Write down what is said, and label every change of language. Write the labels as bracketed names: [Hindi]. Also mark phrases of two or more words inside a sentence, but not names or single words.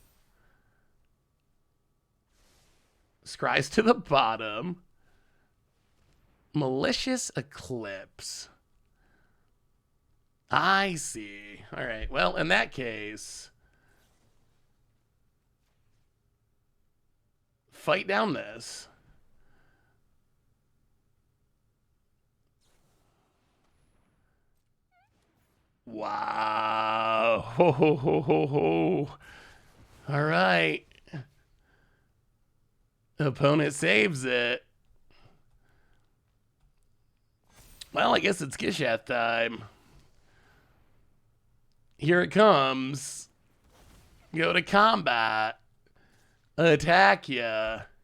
[English] Scries to the bottom. Malicious Eclipse. I see. All right. Well, in that case, fight down this. Wow. Ho, ho, ho, ho, ho. All right. Opponent saves it. Well, I guess it's Gishath time. Here it comes. Go to combat. Attack ya.